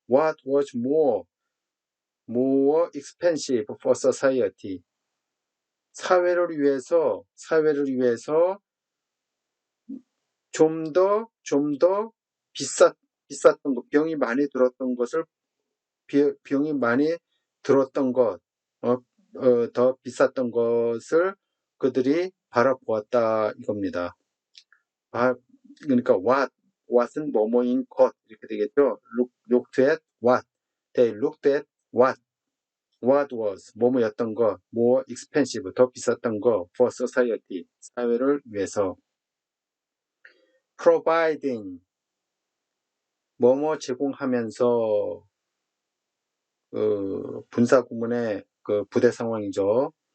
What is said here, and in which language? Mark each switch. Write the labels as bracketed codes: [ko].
[en] What was more expensive for society [ko] 사회를 위해서 좀 더 비쌌던 것, 비용이 많이 들었던 것, 더 비쌌던 것을 그들이 바라보았다 이겁니다. 그러니까 what은 뭐뭐인 것 이렇게 되겠죠. [en] looked at what, they looked at what was [ko] 뭐뭐였던 것, [en] more expensive [ko] 더 비쌌던 것, [en] for society [ko] 사회를 위해서. [en] providing [ko] 뭐뭐 제공하면서 분사 구문의 그 부대 상황이죠.